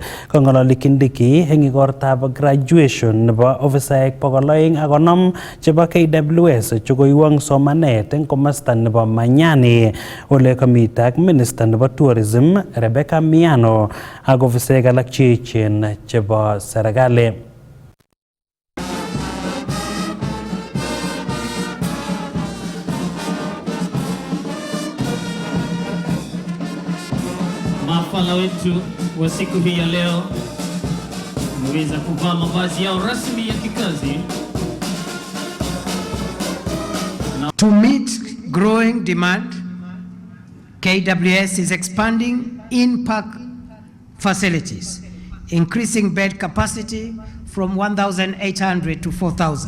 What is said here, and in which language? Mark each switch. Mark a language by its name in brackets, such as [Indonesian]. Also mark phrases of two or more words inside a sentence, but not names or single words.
[Kalenjin] Kong'ololi Kindiki eng igortab graduation nebo ofisaek 250 chebo KWS chekoiwong somanet eng komasta nebo Manyani ole kamite ak Minister nebo Tourism Rebecca Miano ak ofisaek alak cheechen chebo serikali. [Swahili] Mafala wetu wa siku hii ya leo wameweza kuvaa mavazi yao rasmi ya kikazi. [English] To meet growing demand, KWS is expanding in-park facilities, increasing bed capacity from 1,800 to 4,000.